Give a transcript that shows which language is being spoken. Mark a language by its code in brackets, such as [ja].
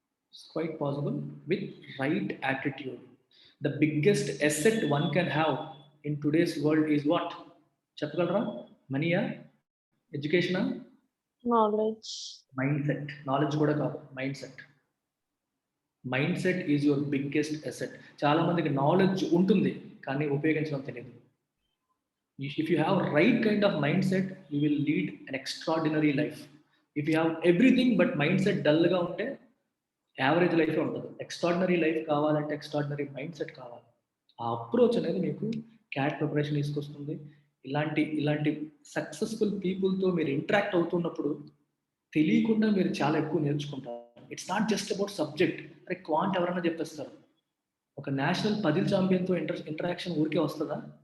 [en] It's quite possible with right attitude. The biggest asset one can have in today's world is what? [te] చెప్పగలరా? మనీయా? ఎడ్యుకేషనా? [en] Knowledge. Mindset. [te] Knowledge కూడా కాదు, [en] Mindset. Mindset is your biggest asset. [te] చాలా మందికి knowledge ఉంటుంది కానీ ఉపయోగించడం తెలియదు. [en] If you have right kind of mindset, you will lead an extraordinary life. If you have everything but mindset dull గా [te] ఉంటే యావరేజ్ లైఫ్ ఉంటుంది. Extraordinary life కావాలంటే ఎక్స్ట్రాడినరీ మైండ్ సెట్ కావాలి. ఆ అప్రోచ్ అనేది మీకు క్యాట్ ప్రిపరేషన్ తీసుకొస్తుంది. ఇలాంటి సక్సెస్ఫుల్ పీపుల్తో మీరు ఇంటరాక్ట్ అవుతున్నప్పుడు తెలియకుండా మీరు చాలా ఎక్కువ నేర్చుకుంటారు. [en] It's not just about subject. [te] అరే క్వాంట్ ఎవరైనా చెప్పేస్తారు. ఒక నేషనల్ పజిల్ ఛాంపియన్తో ఇంటరాక్షన్ ఊరికే వస్తుందా?